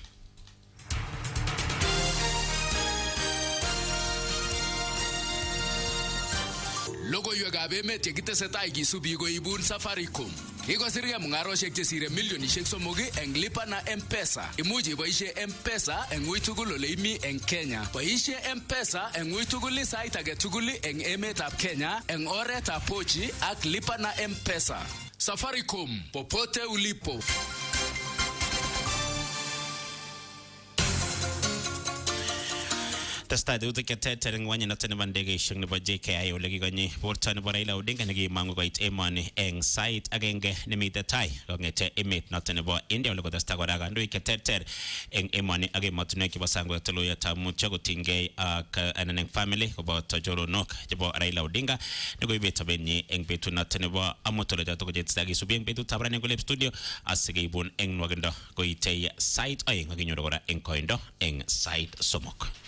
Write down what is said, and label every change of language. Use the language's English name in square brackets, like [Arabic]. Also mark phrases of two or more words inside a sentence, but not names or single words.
[Kalenjin] Logoiwekab emet chekitesetai kisubi koibun Safaricom. Kikosirge mungaroshek chesire milionishek 3 eng lipa na M-Pesa. Imuch iboishe M-Pesa eng ui tugul ole imi eng Kenya. Boishe M-Pesa eng ui tugul sait age tugul eng emetab Kenya eng oretab pochi ak lipa na M-Pesa. [Swahili] Safaricom, popote ulipo. [Kalenjin] Testai utik keteter eng wanya noto nebo ndegeishek nebo JKI ole kikonyi borto nebo Raila Odinga nekimangu koit emoni eng sait agenge nemite tai kongete emet noto nebo India ole kotestai kora kandoik keteter eng emoni ak emotinwek chebo sang koteluyetab mutyo kotinygei ak anan eng family koboto choronok chebo Raila Odinga nekoibet sobenyi eng betut noto nebo amut ole joto kojetestai kisubi eng betutab rani Olep studio asikeibun eng nwakindo koitei sait oeng akinyoru kora eng koindo eng sait 3.